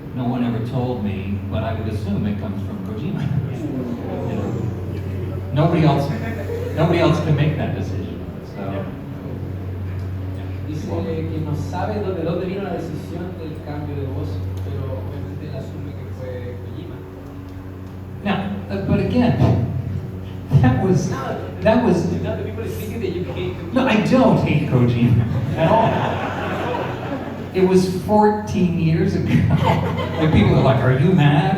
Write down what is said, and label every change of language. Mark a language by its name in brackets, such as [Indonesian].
[English] No one ever told me, but I would assume it comes from Kojima. You know, nobody else can make that decision. So. [Spanish] Dice que no sabe de dónde vino la decisión del cambio de voz, pero obviamente él asume que fue Kojima. [English] Now, but again, that was. Now the people thinking that you hate Kojima. No, I don't hate Kojima at all. It was 14 years ago. Like people are like, "Are you mad?"